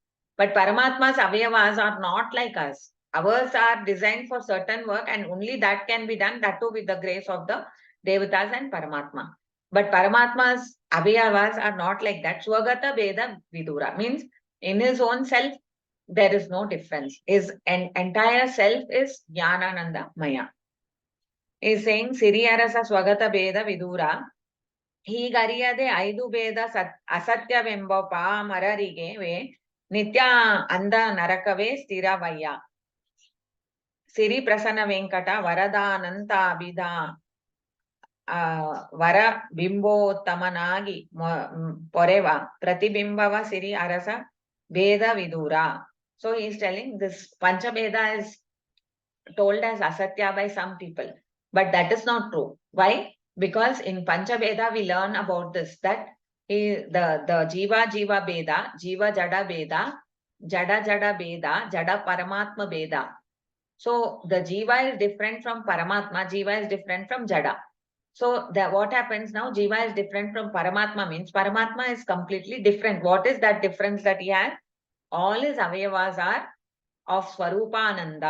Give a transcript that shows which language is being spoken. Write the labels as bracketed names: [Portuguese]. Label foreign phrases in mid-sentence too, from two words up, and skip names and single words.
[English] But Paramatma's avayavas are not like us. Ours are designed for certain work and only that can be done, that too with the grace of the Devatas and Paramatma. But Paramatma's avayavas are not like that. [Kannada] ಸ್ವಗತ ಭೇದ ವಿದೂರ [English] means in his own self, there is no difference. His entire self is [Sanskrit] ज्ञानानन्द मय. [English] He is saying [Kannada] ಸಿರಿಯರಸ ಸ್ವಗತ ಭೇದ ವಿದೂರ. ಹೀಗರಿಯದೆ ಐದು ಭೇದ ಅಸತ್ಯವೆಂಬ ಪಾಮರರಿಗೆ ನಿತ್ಯ ಅಂದ ನರಕವೇ ಸ್ಥಿರವಯ್ಯ ಸಿರಿ ಪ್ರಸನ್ನ ವೆಂಕಟ ವರದಾನಂತಾಭಿಧ ವರ ಬಿಂಬೋತ್ತಮನಾಗಿ ಪೊರೆವ ಪ್ರತಿಬಿಂಬವ ಸಿರಿ ಅರಸ ಭೇದ ವಿದೂರ. [English] So he is telling this Panchabheda is told as asatya by some people, but that is not true. Why? Because in Panchabheda we learn about this, that the [Sanskrit] जीव भेद, जीव जड भेद, जड भेद, जड परमात्म भेद. [English] So the jiva is different from paramatma, jiva is different from jada. So what happens now? Jiva is different from paramatma means paramatma is completely different. What is that difference that he has? All his avayavas are of Swarupananda.